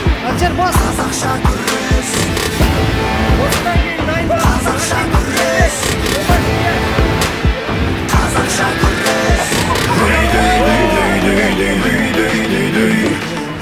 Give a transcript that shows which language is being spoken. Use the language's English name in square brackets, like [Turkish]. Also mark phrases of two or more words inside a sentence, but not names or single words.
[Kazakh] Әншер, бас! Осыдан кейін дайындалып, Қазақша күрес! Ей, дей, дей, дей, дей, дей, дей, дей, дей, дей.